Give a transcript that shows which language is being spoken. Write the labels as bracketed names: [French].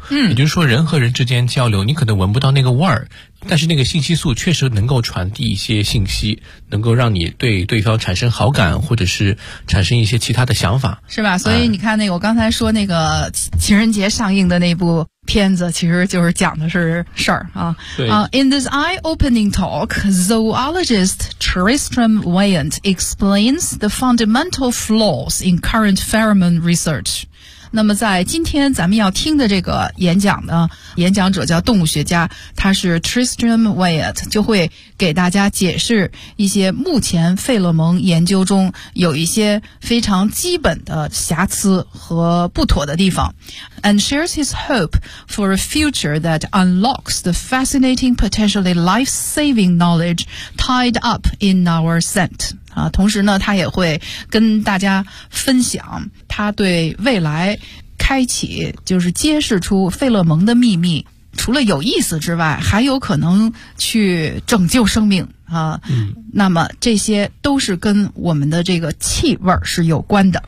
[Chinese] 也就是说人和人之间交流，你可能闻不到那个味儿，但是那个信息素确实能够传递一些信息，能够让你对对方产生好感，或者是产生一些其他的想法，是吧？所以你看那个我刚才说那个情人节上映的那部片子，其实就是讲的是事儿啊。 [English] In this eye-opening talk, zoologist Tristram Wyatt explains the fundamental flaws in current pheromone research. [Chinese] 那么在今天咱们要听的这个演讲呢，演讲者叫动物学家，他是 Tristram Wyatt， 就会给大家解释一些目前费洛蒙研究中有一些非常基本的瑕疵和不妥的地方。 [English] And shares his hope for a future that unlocks the fascinating potentially life-saving knowledge tied up in our scent. [Chinese] 啊，同时呢，他也会跟大家分享他对未来开启，就是揭示出费洛蒙的秘密，除了有意思之外，还有可能去拯救生命啊。嗯，那么这些都是跟我们的这个气味是有关的。